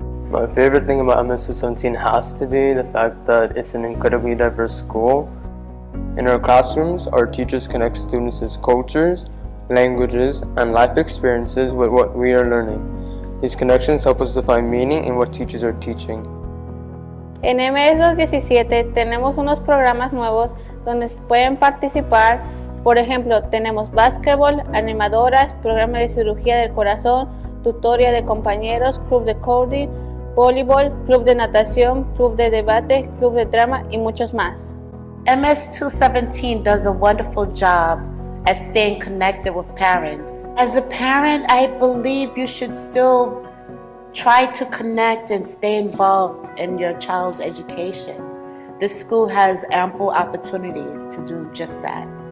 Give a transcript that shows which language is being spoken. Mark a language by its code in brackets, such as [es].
[en] My favorite thing about MS217 has to be the fact that it's an incredibly diverse school. In our classrooms, our teachers connect students' cultures, languages, and life experiences with what we are learning. These connections help us to find meaning in what teachers are teaching. [es] En MS217 tenemos unos programas nuevos donde pueden participar. Por ejemplo, tenemos básquetbol, animadoras, programa de cirugía del corazón, tutoría de compañeros, club de coding, voleibol, club de natación, club de debate, club de drama y muchos más. [en] MS217 does a wonderful job at staying connected with parents. As a parent, I believe you should still try to connect and stay involved in your child's education. This school has ample opportunities to do just that.